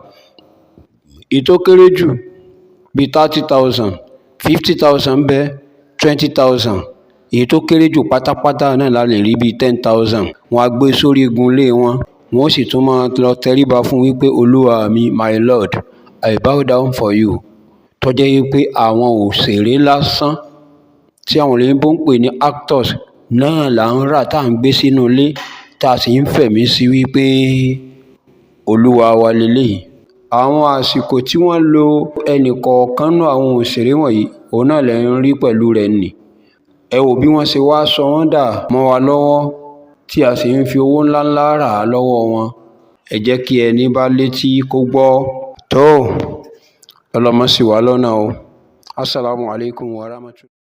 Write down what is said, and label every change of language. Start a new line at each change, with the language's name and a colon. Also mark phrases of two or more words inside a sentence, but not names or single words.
Yoruba: Èyí tó kéré jù bíi 30,000, 50,000 bẹ́ẹ̀ 20,000. Èyí tó kéré jù pátápátá náà la lè rí bíi 10,000. Wọ́n á gbé sórí igun ilé wọn, wọ́n sì tún máa lọ tẹríba fún wípé olúwa mi,
English: my lord, I bow down for you.
Yoruba: Tó jẹ́ wípé àwọn òṣèré lásán tí àwọn olóyìnbó ń pè ní actors náà là ń rà tá à ń gbé sínú ilé tá a sì ń fẹ̀mí sí wípé olúwa wa leléyìí. Àwọn àsìkò tí wọ́n lo ẹnì kọ̀ọ̀kan nú àwọn òṣèré wọ̀nyí òun náà lẹ̀ ń rí pẹ̀lú rẹ̀ nì. Ẹ wò bí wọ́n ṣe wá sọ wọ́n dà mọ́ wa lọ́wọ́ tí a sì ń fi owó ńláńlá rà á lọ́wọ́ wọn. Ẹ jẹ́ kí ẹni bá létí kó gbọ́. Tó ọlọ́mọ sì wá lọ́nà o.
Arabic: السلام عليكم ورحمة الله.